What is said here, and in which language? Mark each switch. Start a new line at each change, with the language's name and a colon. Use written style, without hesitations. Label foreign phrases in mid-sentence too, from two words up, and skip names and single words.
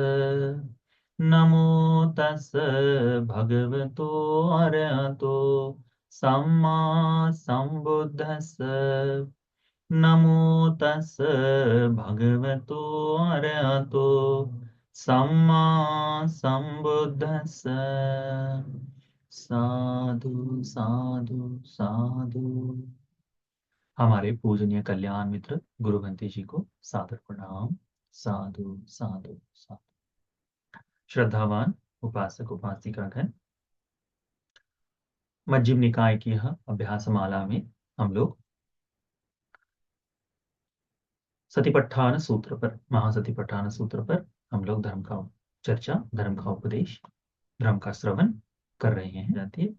Pali: नमो तस् भगवतो अरहतो सम्मा सम्बुद्धस्स। नमो तस् भगवतो अरहतो सम्मा सम्बुद्धस्स। साधु साधु साधु।
Hindi: हमारे पूजनीय कल्याण मित्र गुरु बंती जी को सादर प्रणाम।
Pali: साधु साधु साधु।
Hindi: श्रद्धावान उपासक उपासिकागण, मज्जिम निकाय की यह अभ्यास माला में हम लोग सतिपट्ठान सूत्र पर, महासतिपट्ठान सूत्र पर हम लोग धर्म का चर्चा, धर्म का उपदेश, धर्म का श्रवण कर रहे हैं जाती है।